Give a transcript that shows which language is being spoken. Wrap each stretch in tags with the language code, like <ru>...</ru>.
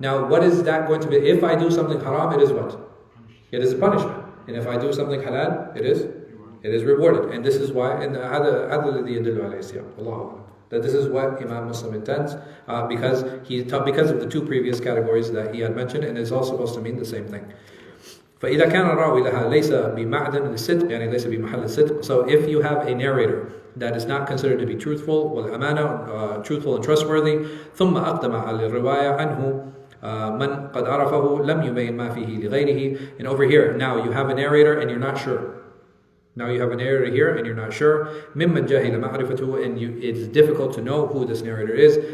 <en>Now, what is that going to be? If I do something haram, it is what? It is a punishment. And if I do something halal, it is rewarded. And this is why, and</en> <ar>هذا الذي يدل عليه السياق. الله أعلم.</ar> <en>That this is what Imam Muslim intends, because of the two previous categories that he had mentioned, and it's all supposed to mean the same thing.</en> <ar>فإذا كان الراوي لها ليس بمعدن للصدق يعني ليس بمحل الصدق.</ar> <en>So if you have a narrator that is not considered to be truthful</en> <ar>والأمانة,</ar> <en>truthful and trustworthy,</en> <ar>ثم أقدم على الرواية عنه من قد عرفه لم يبين ما فيه لغيره.</ar> <en>And over here, now you have a narrator and you're not sure. Now you have a narrator here and you're not sure.</en> <ar>ممن جهل معرفته,</ar> <en>and it's difficult to know who this narrator is.</en>